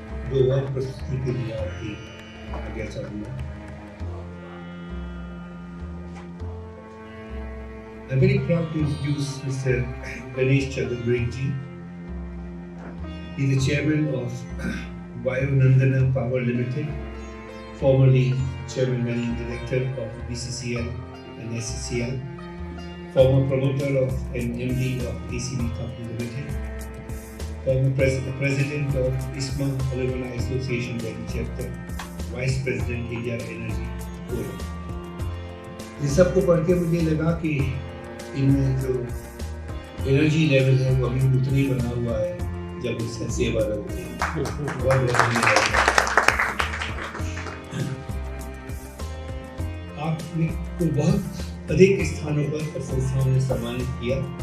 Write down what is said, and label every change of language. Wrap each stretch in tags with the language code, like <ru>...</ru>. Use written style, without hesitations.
<hi>दो और प्रस्तुति के लिए आपकी आज्ञा चाहूंगा।</hi> <en>I'm very proud to introduce Mr. Ganesh Chaturvedi. He is the chairman of Vayunandana Power Limited, formerly chairman managing director of BCCL and SCCL, former promoter of and MD of ACB Company Limited, former president of ISMA Alumni Association Delhi chapter, vice president India Energy Forum.</en> <hi>इन सबको पढ़ के मुझे लगा कि इनमें जो energy level है वो अभी उतना ही बना हुआ है जब उसका सेवा रखते हैं। बहुत धन्यवाद। आपने को बहुत अधिक स्थानों पर और संस्थाओं ने सम्मानित किया।</hi>